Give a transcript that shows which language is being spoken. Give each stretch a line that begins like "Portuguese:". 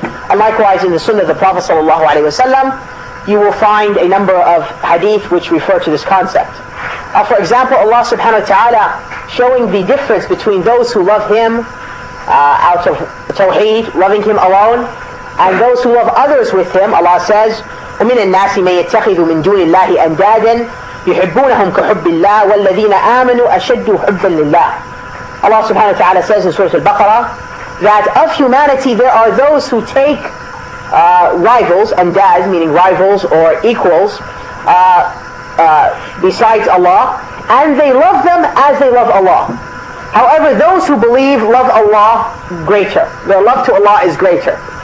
English: And likewise in the Sunnah of the Prophet sallallahu alaihi wasallam, you will find a number of hadith which refer to this concept. For example, Allah subhanahu wa ta'ala showing the difference between those who love Him out of tawheed, loving Him alone, and those who love others with Him. Allah says,
Arabic: وَمِنَ النَّاسِ مَن يَتَّخِذُ مِن دُونِ اللَّهِ أَنْدَادًا يُحِبُّونَهُمْ كَحُبِّ اللَّهِ وَالَّذِينَ آمَنُوا أَشَدُّ حُبًّا لِلَّهِ.
English: Allah subhanahu wa ta'ala says in Surah Al-Baqarah that of humanity there are those who take rivals, and dads meaning rivals or equals, besides Allah, and they love them as they love Allah. However, those who believe love Allah greater. Their love to Allah is greater.